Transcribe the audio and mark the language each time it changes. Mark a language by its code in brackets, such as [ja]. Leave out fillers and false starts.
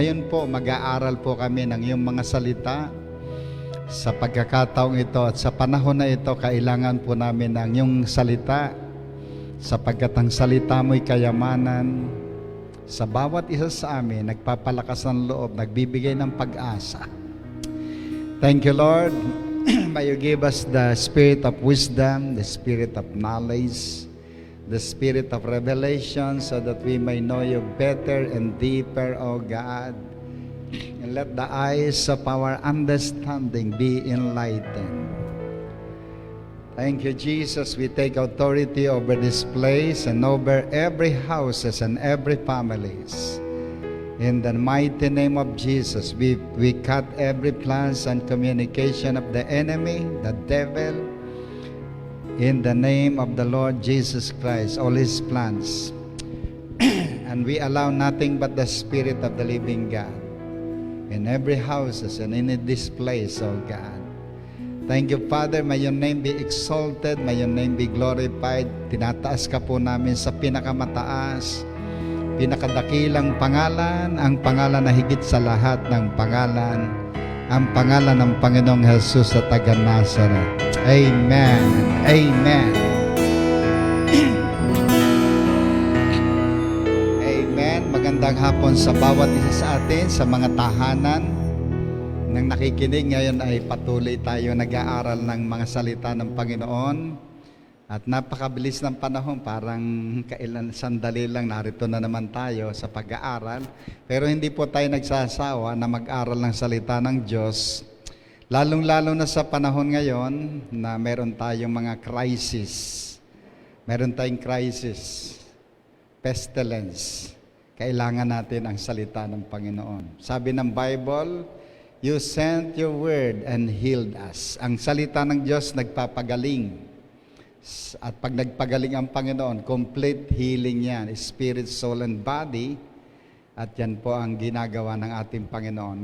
[tl] Ngayon po, mag-aaral po kami ng iyong mga salita. Sa pagkakataong ito at sa panahon na ito, kailangan po namin ng iyong salita sapagkat ang salita mo'y kayamanan. Sa bawat isa sa amin, nagpapalakas ng loob, nagbibigay ng pag-asa. [en] Thank you, Lord. May you give us the spirit of wisdom, the spirit of knowledge, the spirit of revelation, so that we may know you better and deeper, O God. And let the eyes of our understanding be enlightened. Thank you, Jesus. We take authority over this place and over every houses and every families. In the mighty name of Jesus, we cut every plans and communication of the enemy, the devil. In the name of the Lord Jesus Christ, all his plans. And we allow nothing but the Spirit of the living God in every houses and in this place, oh God. Thank you, Father. May your name be exalted. May your name be glorified. [tl] Tinataas ka po namin sa pinakamataas, pinakadakilang pangalan, ang pangalan na higit sa lahat ng pangalan, ang pangalan ng Panginoong Jesus sa taga Nazareth. Amen. Amen. Amen. Magandang hapon sa bawat isa sa atin, sa mga tahanan nang nakikinig. Ngayon ay patuloy tayo nag-aaral ng mga salita ng Panginoon. At napakabilis ng panahon, parang kailan sandali lang narito na naman tayo sa pag-aaral. Pero hindi po tayo nagsasawa na mag-aral ng salita ng Diyos. Lalong-lalo na sa panahon ngayon na meron tayong mga crisis. Meron tayong crisis, pestilence. Kailangan natin ang salita ng Panginoon. Sabi ng [en] Bible, you sent your word and healed us. [tl] Ang salita ng Diyos nagpapagaling. At pag nagpagaling ang Panginoon, [en] complete healing [tl] yan, [en] spirit, soul, and body. [tl] At yan po ang ginagawa ng ating Panginoon.